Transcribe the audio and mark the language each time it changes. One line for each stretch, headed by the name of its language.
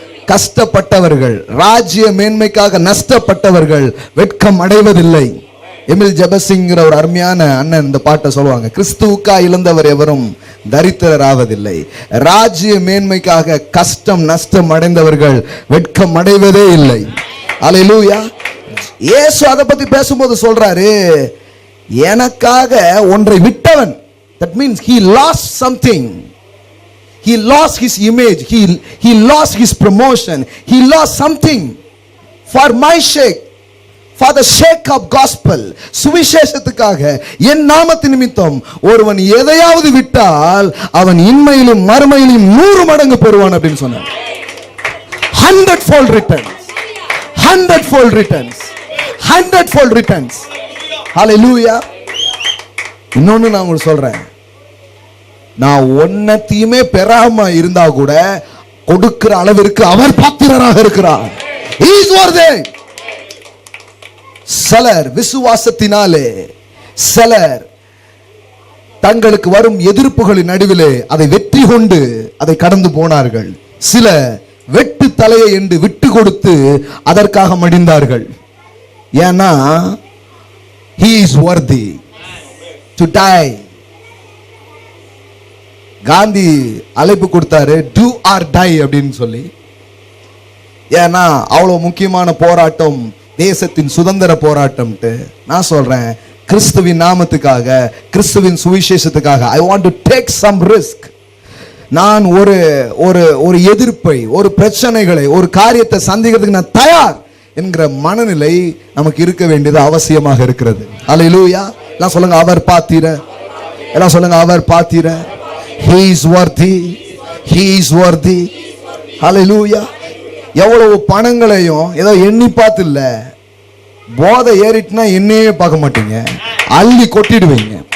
Tamil: கஷ்டப்பட்டவர்கள், ராஜ்ய மேன்மைக்காக நஷ்டப்பட்டவர்கள் வெட்கம் அடைவதில்லை. எமில் ஜெபசிங்கிற ஒரு அருமையான அண்ணன் இந்த பாட்டை சொல்லுவாங்க. கிறிஸ்துவுக்கா இழந்தவர் எவரும் தரித்திரர் ஆவதில்லை, ராஜ்ய மேன்மைக்காக கஷ்டம் நஷ்டம் அடைந்தவர்கள் வெட்கம் அடைவதே இல்லை. அல்லேலூயா. இயேசு அதை பத்தி பேசும்போது சொல்றாரு, எனக்காக ஒன்றை விட்டவன்,
English: that means he lost something, he lost his image, he lost his promotion, he lost something for my sake, for the sake of gospel.
Tamil: சுவிசேஷத்துக்காக, என் நாமத்தின் நிமித்தம் ஒருவன் எதையாவது விட்டால் அவன் இன்மையிலும் மறுமையிலும் 100 மடங்கு பெறுவான் அப்படின்னு சொன்னார்.
English: 100-fold returns, 100-fold returns, 100-fold returns. Hallelujah.
Tamil: இன்னொன்னு நான் உங்களுக்கு சொல்றேன், நான் ஒன்னத்தையுமே பெறாம இருந்தா கூட கொடுக்கிற அளவிற்கு அவர் பாத்திரராக இருக்கிறார்.
English: He is worthy.
Tamil: சிலர் விசுவாசத்தினாலே, சிலர் தங்களுக்கு வரும் எதிர்ப்புகளின் நடுவிலே அதை வெற்றி கொண்டு அதை கடந்து போனார்கள். சில வெட்டு தலையை என்று விட்டு கொடுத்து அதற்காக மடிந்தார்கள். ஏன்னா
English: he is worthy to die.
Tamil: Gandhi அழைப்பு கொடுத்தாரு,
English: do or die
Tamil: அப்படின்னு சொல்லி. ஏன்னா அவ்வளவு முக்கியமான போராட்டம், தேசத்தின் சுதந்திர போராட்டம்ட்டு. நான் சொல்றேன், கிறிஸ்துவின் நாமத்துக்காக, கிறிஸ்துவின் சுவிசேஷத்துக்காக
English: I want to take some risk.
Tamil: நான் ஒரு ஒரு ஒரு எதிர்ப்பை, ஒரு பிரச்சனைகளை, ஒரு காரியத்தை சந்திக்கிறதுக்கு நான் தயார் என்கிற மனநிலை நமக்கு இருக்க வேண்டியது அவசியமாக இருக்கிறது. அல்லேலூயா. எல்லாம் சொல்லுங்க, அவர் பாத்திர. எல்லாம் சொல்லுங்க, அவர் பாத்திர.
English: He is worthy, he is worthy.
Tamil: அல்லேலூயா. எவ்வளவு பணங்களையும் ஏதோ எண்ணி பார்த்து இல்ல, போதை ஏறிட்டுனா என்னையே பார்க்க மாட்டீங்க, அள்ளி கொட்டிடுவீங்க.